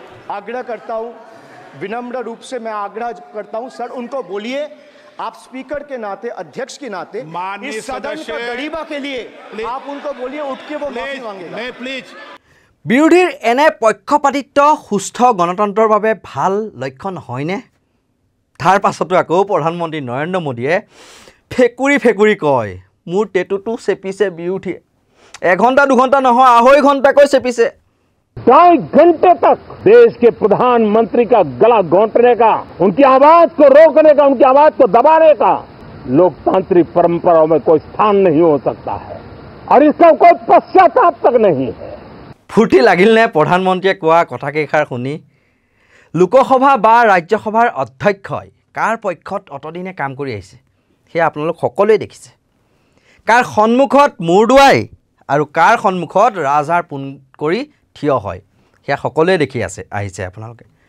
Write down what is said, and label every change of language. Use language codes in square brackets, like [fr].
[hi] आग्रह करता हूं, विनम्र रूप से मैं आग्रह करता हूं सर, उनको बोलिए आप स्पीकर के नाते, अध्यक्ष के नाते, इस सदन का गरिमा के लिए आप उनको बोलिए उठ के वो माफी मांगेगा। नहीं प्लीज। [as] বিৰোধীৰ এনে পক্ষপাতিত্ব সুস্থ গণতন্ত্ৰৰ বাবে ভাল লক্ষণ হয়নে? তাৰ পাছতো আকৌ প্ৰধানমন্ত্ৰী নৰেন্দ্ৰ মোদীয়ে ফেকুৰি কয়, মোৰ টেটুটো চেপিছে বিৰোধীয়ে। এঘণ্টা দুঘণ্টা নহয়, 2.5 ঘণ্টাকৈ চেপিছে। [hi] 2.5 घंटे तक देश के प्रधानमंत्री का गला घोंटने का, उनकी आवाज को रोकने का, उनकी आवाज को दबाने का लोकतांत्रिक परंपराओं में कोई स्थान नहीं हो सकता है और इसका कोई पश्चाताप तक नहीं है। [as] ফূৰ্তি লাগিল নে প্ৰধানমন্ত্ৰীয়ে কোৱা কথাকেইষাৰ শুনি? লোকসভা বা ৰাজ্যসভাৰ অধ্যক্ষই কাৰ পক্ষত অতদিনে কাম কৰি আহিছে সেয়া আপোনালোক সকলোৱে দেখিছে। কাৰ সন্মুখত মূৰ দুৱাই আৰু কাৰ সন্মুখত ৰাজহাড় পোন কৰি থিয় হয় সেয়া সকলোৱে দেখি আহিছে আপোনালোকে।